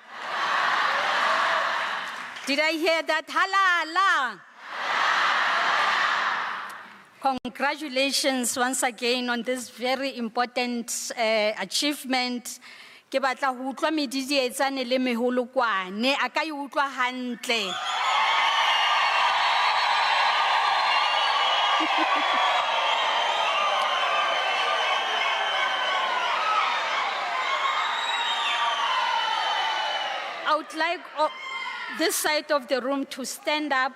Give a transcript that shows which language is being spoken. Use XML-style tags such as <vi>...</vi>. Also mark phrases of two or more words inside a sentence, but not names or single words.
<en>Did I hear that? Halala. Congratulations once again on this very important achievement.</en> <st>Ke batla ho utlwa medidi e tsane le meholokwane, a ka e utlwa hantle.</st> <en>I would like this side of the room to stand up.</en>